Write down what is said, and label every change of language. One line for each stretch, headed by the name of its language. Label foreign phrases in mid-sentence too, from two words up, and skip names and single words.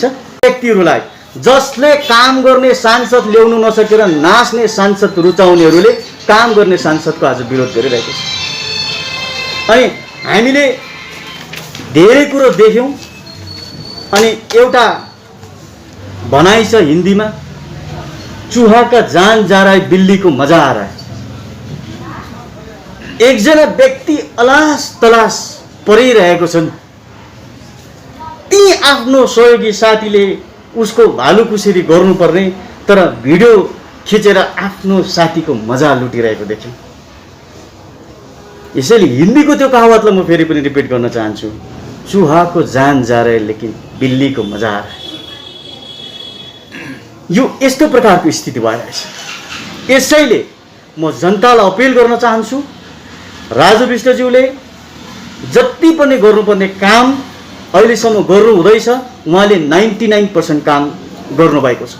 Nepali: व्यक्तिहरूलाई जसले काम गर्ने सांसद ल्याउनु नसकेर नाच्ने सांसद रुचाउनेहरूले काम गर्ने सांसदको आज विरोध गरिरहेको छ। अनि हामीले धेरै कुरो देख्यौँ। अनि एउटा भनाइ छ हिन्दीमा,
Hindi: चूहा का जान जा रहा है बिल्ली को मजा आ रहा है।
Nepali: एकजना व्यक्ति अलास तलास परिरहेको छन्, ती आफ्नो सहयोगी साथीले उसको भालुकुसेरी गर्नुपर्ने तर भिडियो खिचेर आफ्नो साथीको मजा लुटिरहेको देख्यौँ। यसैले हिन्दीको त्यो कहावतलाई म फेरि पनि रिपिट गर्न चाहन्छु,
Hindi: चूहा को जान जा रहा है लेकिन बिल्ली को मजा आ रहा है।
Nepali: यो यस्तो प्रकारको स्थिति भइरहेछ। यसैले म जनतालाई अपिल गर्न चाहन्छु, राजु विष्टज्यूले जति पनि गर्नुपर्ने काम अहिलेसम्म गर्नु हुँदैछ, उहाँले 99% काम गर्नुभएको छ।